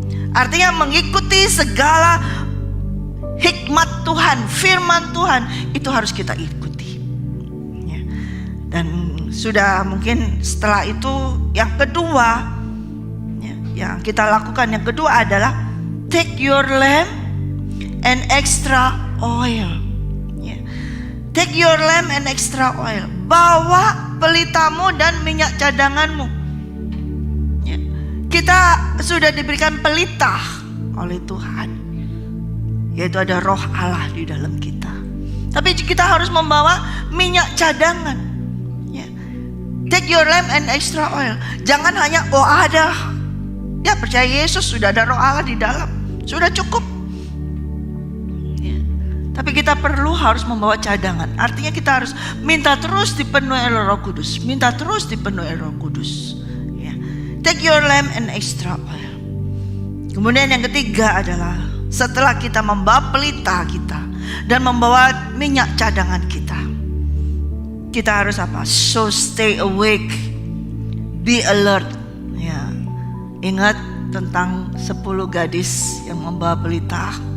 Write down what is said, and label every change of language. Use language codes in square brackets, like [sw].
[id] Artinya mengikuti segala hikmat Tuhan, firman Tuhan, itu harus kita ikuti ya. Dan sudah mungkin setelah itu yang kedua ya, yang kita lakukan yang kedua adalah take your lamp and extra oil ya. [en] Take your lamp and extra oil. [id] Bawa pelitamu dan minyak cadanganmu. Kita sudah diberikan pelita oleh Tuhan, yaitu ada Roh Allah di dalam kita. Tapi kita harus membawa minyak cadangan ya. [en] Take your lamp and extra oil. [id] Jangan hanya ada ya, percaya Yesus sudah ada Roh Allah di dalam, sudah cukup ya. Tapi kita harus membawa cadangan. Artinya kita harus minta terus dipenuhi oleh Roh Kudus, minta terus dipenuhi Roh Kudus. [en] Take your lamp and extra oil. [id] Kemudian yang ketiga adalah setelah kita membawa pelita kita dan membawa minyak cadangan kita, kita harus apa? [en] So stay awake, be alert ya. [id] Ingat tentang 10 gadis yang membawa pelita.